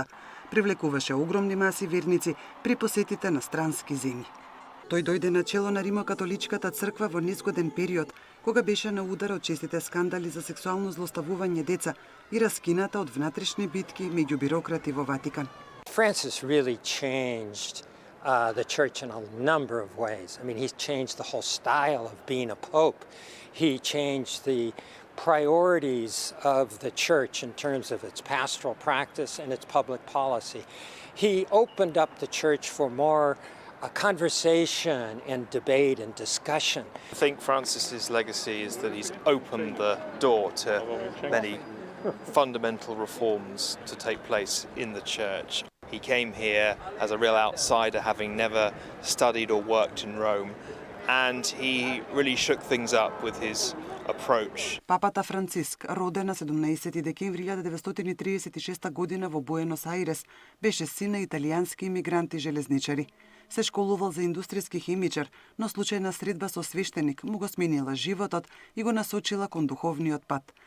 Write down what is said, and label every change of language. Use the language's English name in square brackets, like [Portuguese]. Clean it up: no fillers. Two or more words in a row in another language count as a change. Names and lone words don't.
[Macedonian] Привлекуваше огромни маси верници при посетите на странски земји. Тој дојде на чело на Римо-католичката црква во незгоден период, кога беше на удар од честите скандали за сексуално злоставување деца и раскината од внатрешни битки меѓу бирократи во Ватикан. [English] Francis really changed the church in a number of ways. I mean, he's changed the whole style of being a pope. He changed the priorities of the church in terms of its pastoral practice and its public policy. He opened up the church for more conversation and debate and discussion. I think Francis's legacy is that he's opened the door to many fundamental reforms to take place in the church. He came here as a real outsider, having never studied or worked in Rome, and he really shook things up with his approach. [Macedonian] Папата Франциск, роден на 17 декември 1936 година во Буенос Ајрес, беше син на италијански имигранти железничари. Се школувал за индустријски хемичар, но случајна средба со свештеник му го сменила животот и го насочила кон духовниот пат.